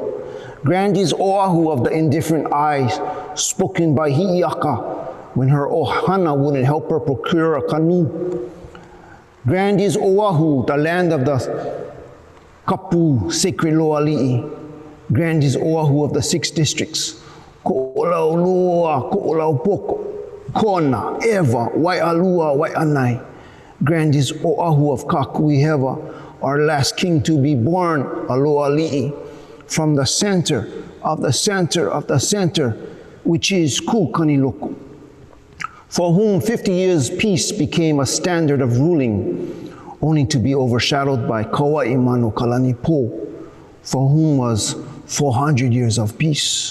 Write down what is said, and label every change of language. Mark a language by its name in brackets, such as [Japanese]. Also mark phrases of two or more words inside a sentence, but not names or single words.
[English] Grandies Oahu of the indifferent eyes, spoken by Hi'iaka when her ohana wouldn't help her procure a canoe. Grandies Oahu, the land of the kapu sacred loali'i. Grandies Oahu of the 6 districts, Ko'olau Lua, Ko'olau Poko, Kona, Ewa, Waialua, Waianai. Grandies Oahu of Kakuihewa, our last king to be born, Aloali'i, from the center of the center of the center, which is Kukaniloku, for whom 50 years peace became a standard of ruling, only to be overshadowed by Kawaiʻao Kalani Po, for whom was 400 years of peace.